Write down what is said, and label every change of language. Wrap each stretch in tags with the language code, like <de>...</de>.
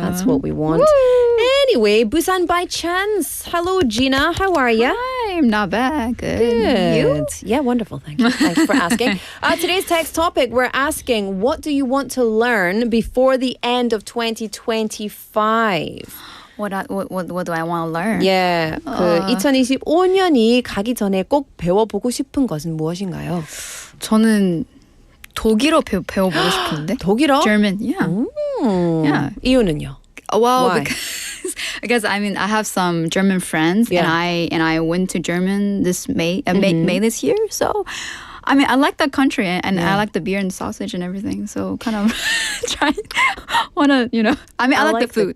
<en>That's what we want. Anyway, Busan by chance. Hello, Gina. How are you? I'm not bad. Good. Good. Yeah, wonderful. Thank you. Thanks for asking. Today's text topic, we're asking, what do you want to learn before the end of 2025? What do I want to learn? Yeah.</en> <ko>2025년이 가기 전에 꼭 배워보고 싶은 것은 무엇인가요? 저는 독일어 배워보고 싶은데. 독일어?</ko> <en>German. Yeah. Yeah.</en> <ko>이유는요?</ko> <en>Well, Why? because I mean I have some German friends and I went to German this May this year. So I mean I like that country and I like the beer and sausage and everything. So kind of wanna I mean I like the food.</en>